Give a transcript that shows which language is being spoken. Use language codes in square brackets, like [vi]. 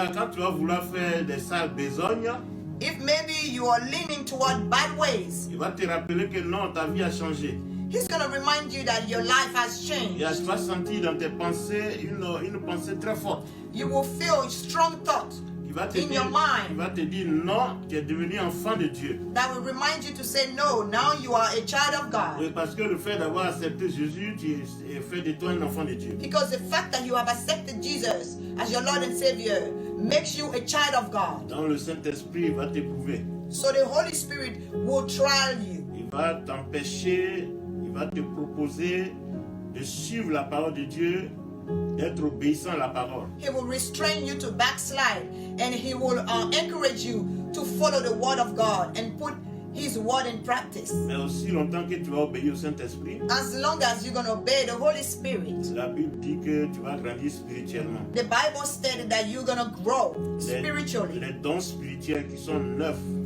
[fr] Quand tu vas vouloir faire des sales besognes, [en] If maybe you are leaning toward bad ways, [fr] il va te rappeler que non, ta vie a changé. [en] He's gonna remind you that your life has changed. [fr] Tu vas sentir dans tes pensées une pensée très forte. [en] You will feel strong thoughts [fr] Il va [en] in your mind [fr] va te dire non, tu es devenu enfant de Dieu. [en] that will remind you to say, no, now you are a child of God. [fr] Oui, parce que le fait d'avoir accepté Jésus, tu es fait de toi un enfant de Dieu. [en] Because the fact that you have accepted Jesus as your Lord and Savior makes you a child of God. [fr] Donc le Saint-Esprit va t'éprouver. [en] So the Holy Spirit will trial you. [fr] Il va t'empêcher, il va te proposer de suivre la parole de Dieu, d'être obéissant à la parole. [en] He will restrain you to backslide, and He will encourage you to follow the Word of God and put His word in practice. [fr] Mais aussi longtemps que tu vas obéir au Saint-Esprit, [en] As long as you're going to obey the Holy Spirit. [fr] la Bible dit que tu vas grandir spirituellement. [en] The Bible stated that you're going to grow spiritually. [fr] Les dons spirituels qui sont neufs.